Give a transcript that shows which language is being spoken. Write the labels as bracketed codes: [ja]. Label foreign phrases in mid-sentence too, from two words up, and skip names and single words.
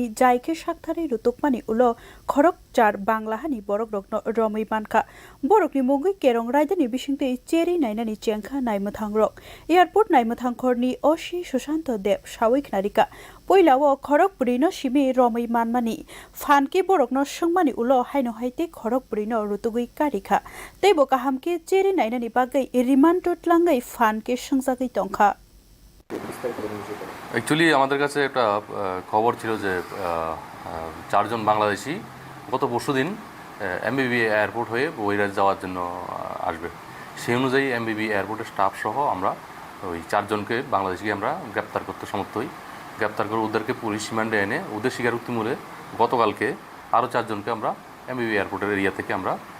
[trp] jaike sakthari rutukmani ulo khorokchar Banglahani borok rokno romui mankha borokni mugui kerong rajdani bisingtei cheri nainani chengkha naimwthangrok airport naimwthangkhorni osi Sushanto Dev sawik narika poilao khorokpurino simi romui manmani fanke borokno sungmani ulo haino haite khorokpurino rutugui karikha teibo hamke cheri nainani bagai রিমান্ড টলাঙ্গাই ফানকে সংজাগই তংখা [bn] অ্যাকচুয়ালি আমাদের কাছে একটা খবর ছিল যে চারজন বাংলাদেশি গত পরশুদিন এমবিবি এয়ারপোর্ট হয়ে বহিরাজ্য যাওয়ার জন্য আসবে সেই অনুযায়ী এমবিবি এয়ারপোর্টের স্টাফ সহ আমরা ওই চারজনকে বাংলাদেশিকে আমরা গ্রেপ্তার করতে সমর্থ হই গ্রেপ্তার করে ওদেরকে পুলিশ রিমান্ডে এনে ওদের স্বীকারোক্তি মূলে গতকালকে আরও চারজনকে আমরা এমবিবি এয়ারপোর্টের এরিয়া থেকে আমরা